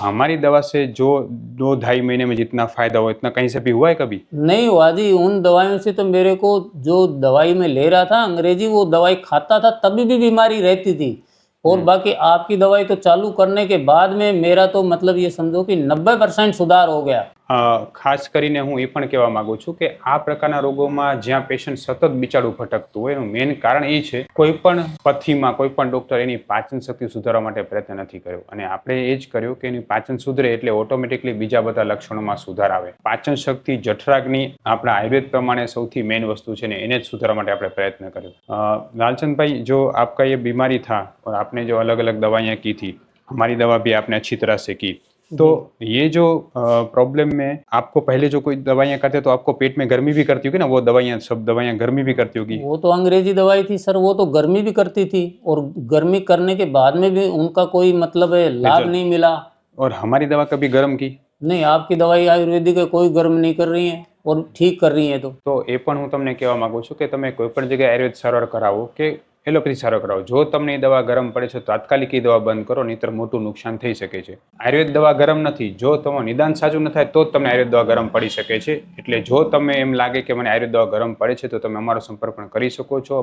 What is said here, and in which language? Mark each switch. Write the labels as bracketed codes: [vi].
[hi] हमारी दवा से जो 2-2.5 महीने में जितना फायदा हो इतना कहीं से भी हुआ है कभी? नहीं हुआ जी। उन दवाइयों से तो मेरे को जो दवाई में ले रहा था अंग्रेजी, वो दवाई खाता था तभी भी बीमारी रहती थी। और बाकी आपकी दवाई तो चालू करने के बाद में मेरा तो मतलब ये समझो कि 90% सुधार हो गया। [gu] ખાસ કરીને હું એ પણ કહેવા માંગુ છું કે આ પ્રકારના રોગોમાં જ્યાં પેશન્ટ સતત બિચારું ભટકતું હોય એનું મેઇન કારણ એ છે કોઈ પણ પથ્થીમાં કોઈ પણ ડૉક્ટર એની પાચન શક્તિ સુધારવા માટે પ્રયત્ન નથી કર્યો અને આપણે એ જ કર્યું કે એની પાચન સુધરે એટલે ઓટોમેટિકલી બીજા બધા લક્ષણોમાં સુધાર આવે. પાચન શક્તિ જઠરાગ્નિ આપણા આયુર્વેદ પ્રમાણે સૌથી મેઇન વસ્તુ છે ને એને જ સુધારવા માટે આપણે प्रयत्न કર્યો. [hi] लालचंद जो आपका ये बीमारी था और आपने जो अलग अलग दवाइयाँ की थी, हमारी दवा भी आपने अच्छी तरह से की, तो ये जो प्रॉब्लम में आपको पहले जो कोई दवाइयाँ करते तो आपको पेट में गर्मी भी करती होगी ना, वो दवाइयाँ सब दवाइयाँ गर्मी भी करती होगी. वो तो अंग्रेजी दवाई थी सर, वो तो गर्मी भी करती थी और गर्मी करने के बाद में भी उनका कोई मतलब है लाभ नहीं मिला. और हमारी दवा कभी गर्म की नहीं, आपकी दवाई आयुर्वेदिक है, कोई गर्म नहीं कर रही है और ठीक कर रही है. [gu] तो એ પણ હું તમને કહેવા માંગુ છું કે તમે કોઈ પણ જગ્યાએ આયુર્વેદ સારવાર કરાવો કે એલોપેથી સારવાર કરાવો, જો તમને એ દવા ગરમ પડે છે તાત્કાલિક એ દવા બંધ કરો, નહીંતર મોટું નુકસાન થઈ શકે છે. આયુર્વેદ દવા ગરમ નથી, જો તમારું નિદાન સાચું ન થાય તો જ તમને આયુર્વેદ દવા ગરમ પડી શકે છે. એટલે જો તમે એમ લાગે કે મને આયુર્વેદ દવા ગરમ પડે છે તો તમે અમારો સંપર્ક પણ કરી શકો છો.